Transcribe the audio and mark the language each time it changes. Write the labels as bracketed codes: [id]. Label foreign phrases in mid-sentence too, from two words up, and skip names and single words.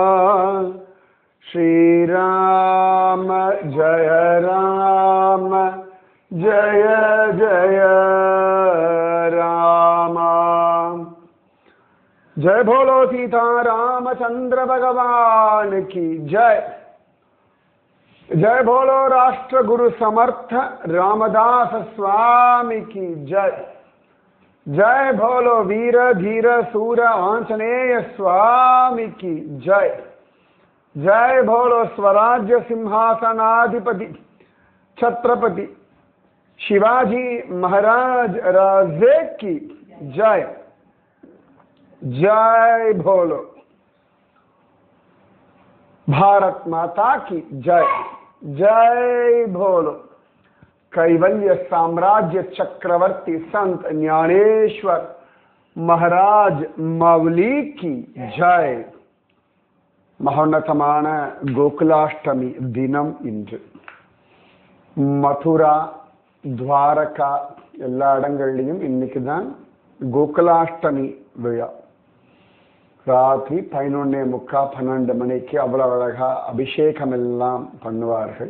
[hi] श्री राम जय राम जय जय राम। जय बोलो सीता रामचंद्र भगवान की जय। जय बोलो राष्ट्र गुरु समर्थ रामदास स्वामी की जय। जय बोलो वीर धीर सूर आंजनेय स्वामी की जय। जय बोलो स्वराज्य सिंहासनाधिपति छत्रपति शिवाजी महाराज राजे की जय। जय बोलो भारत माता की जय। जय बोलो कैवल्य साम्राज्य चक्रवर्ती संत ज्ञानेश्वर महाराज मावली की जय। [ta] மகோன்னதமான கோகுலாஷ்டமி தினம் இன்று. மதுரா துவாரகா எல்லா இடங்கள்லையும் இன்னைக்கு தான் கோகுலாஷ்டமி விழா. ராத்திரி 11:45 மணிக்கு அவ்வளவு அழகா அபிஷேகம் எல்லாம் பண்ணுவார்கள்.